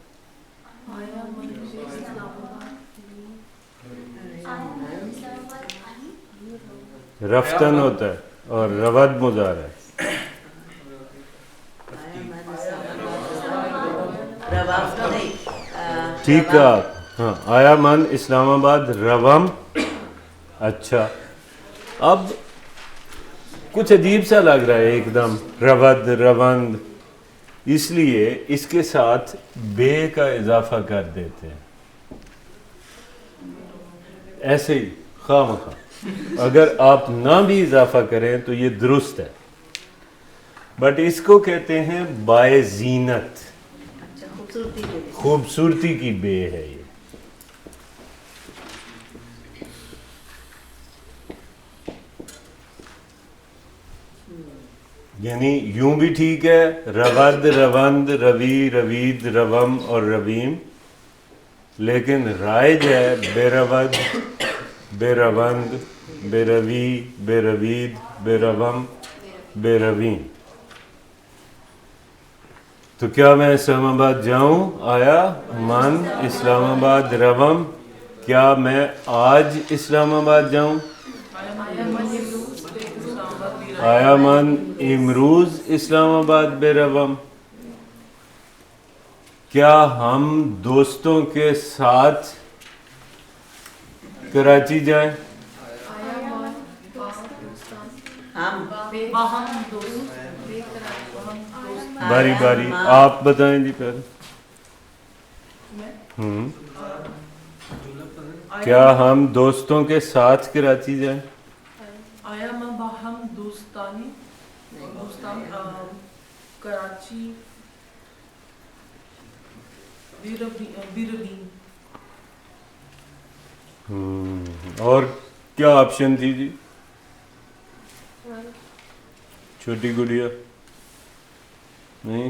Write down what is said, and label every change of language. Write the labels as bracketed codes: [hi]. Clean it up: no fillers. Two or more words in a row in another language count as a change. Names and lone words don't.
[ur] رفتن ہوتا ہے اور رود مضارع ہے. ٹھیک ہے, ہاں, [fa] آیا من اسلام آباد روم. [ur] اچھا, اب کچھ عجیب سا لگ رہا ہے ایک دم, [fa] رود, روند, [ur] اس لیے اس کے ساتھ بے کا اضافہ کر دیتے ہیں ایسے ہی خواہ مخواہ. اگر آپ نہ بھی اضافہ کریں تو یہ درست ہے, بٹ اس کو کہتے ہیں بائے زینت, خوبصورتی کی بے ہے یہ. یعنی یوں بھی ٹھیک ہے, [fa] رود, روند, روی, روید, روم اور رویم, [ur] لیکن رائج ہے [fa] بے رود, بے روند, بے روی, بے روید, بے روم, بے رویم. [ur] تو کیا میں اسلام آباد جاؤں؟ [fa] آیا من اسلام آباد روم. [ur] کیا میں آج اسلام آباد جاؤں؟ [fa] آیا من امروز اسلام آباد بے روم. [ur] کیا ہم دوستوں کے ساتھ کراچی جائیں؟ باری باری آپ بتائیں جی پہلے. کیا ہم دوستوں کے ساتھ کراچی جائیں؟ [fa] آیا میں باہم دوستانی, دوستان کراچی بیروین. [ur] اور کیا آپشن تھی جی چھوٹی گڑیا؟ نہیں